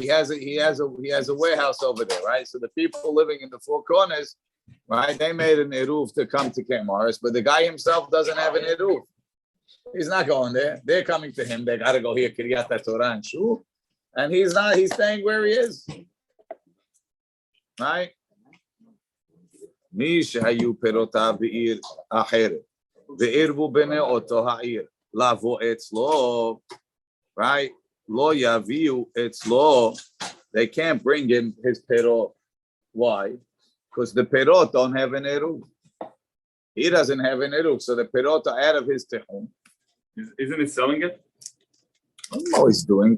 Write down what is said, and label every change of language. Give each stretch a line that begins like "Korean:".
English: He has a warehouse over there, right? So the people living in the Four Corners, right? They made an eruv to come to Camp Morris, but the guy himself doesn't have an eruv. He's not going there. They're coming to him. They got to go here, Kiryat HaTorah and Shu, and he's not. He's staying where he is, right?
Hebrew: מי שהיו פירותיו בעיר אחרת, וערבו בני אותו העיר, לבוא אצלו,
English: right?
Hebrew: לא יביאו אצלו,
English: they can't bring in his פירות. Why? Because the פירות don't have an eruv. He doesn't have an eruv, so the פירות are out of his tehum. Isn't he selling it? No, he's doing.